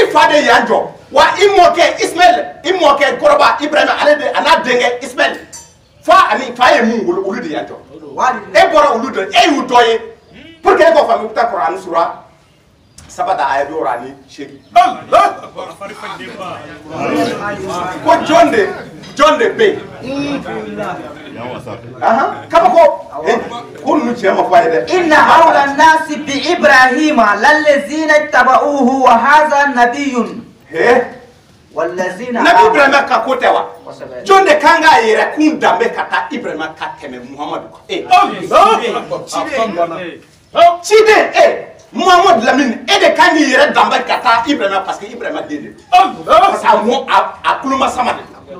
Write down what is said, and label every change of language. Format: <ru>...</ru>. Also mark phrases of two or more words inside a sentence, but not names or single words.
<bm>fa de y'an jɔ wa i mɔkɛ Ismaël i mɔkɛ kɔrɔba Ibrahima ale de a n'a denkɛ Ismaël fa ye mun wolo olu de y'an jɔ e bɔra olu dɔ e y'u dɔ ye</bm> <fr>pour que</fr> <bm>e k'o faamu i bɛ taa Kuranɛ sura 7 aya 2 ko jɔn de bɛ yen kaba ko ninnu cɛ ma fɔ a ye dɛ</bm> <ar>إن أولى الناس بإبراهيم للذين اتبعوه وهذا نبي والذين</ar> <bm>nabi Ibrahima ka ko tɛ wa jɔn de kan k'a yɛrɛ kun danbe ka taa Ibrahima ka tɛmɛ Muhamadu kan ciden Muhammad Lamine e de kan k'i yɛrɛ danbe ka taa Ibrahima</bm> <fr>parce que</fr> <bm>Ibrahima den de</bm> <fr>parce que</fr> <bm>a kuloma sama de</bm>